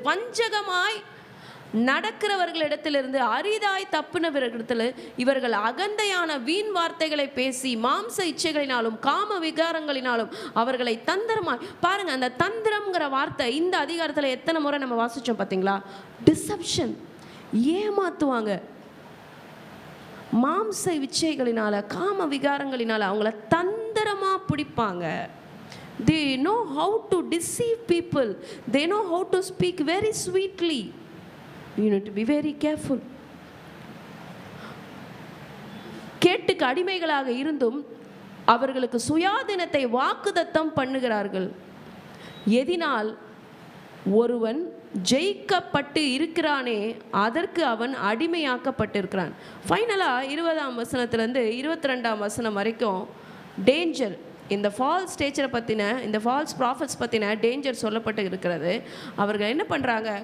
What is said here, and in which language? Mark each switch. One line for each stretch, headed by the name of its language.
Tamil: வஞ்சகமாய் நடக்கிறவர்களிடத்திலிருந்து அரிதாய் தப்புனவர்களிடத்தில் இவர்கள் அகந்தையான வீண் வார்த்தைகளை பேசி மாம்ச இச்சைகளினாலும் காம விகாரங்களினாலும் அவர்களை தந்திரமாய், பாருங்க அந்த தந்திரம்ங்கிற வார்த்தை இந்த அதிகாரத்தில் எத்தனை முறை நம்ம வாசிச்சோம் பார்த்தீங்களா? டிசப்ஷன், ஏமாத்துவாங்க. மாம்ச இச்சைகளினால காம விகாரங்களினால அவங்கள தந்திரமா பிடிப்பாங்க.
English: They know how to deceive people. They know how to speak very sweetly. You need to be very careful.
Tamil: கேட்டுக்கு அடிமைகளாக இருந்தும் அவர்களுக்கு சுயாதீனத்தை வாக்குதத்தம் பண்ணுகிறார்கள். எதினால் ஒருவன் ஜெயிக்கப்பட்டு இருக்கிறானே அதற்கு அவன் அடிமையாக்கப்பட்டிருக்கிறான். ஃபைனலாக 20ஆம் வசனத்திலேருந்து 22ஆம் வசனம் வரைக்கும் டேஞ்சர், இந்த ஃபால்ஸ் டீச்சரை பற்றின, இந்த ஃபால்ஸ் ப்ராஃபட்ஸ் பற்றின டேஞ்சர் சொல்லப்பட்டு இருக்கிறது. அவர்கள் என்ன பண்ணுறாங்க?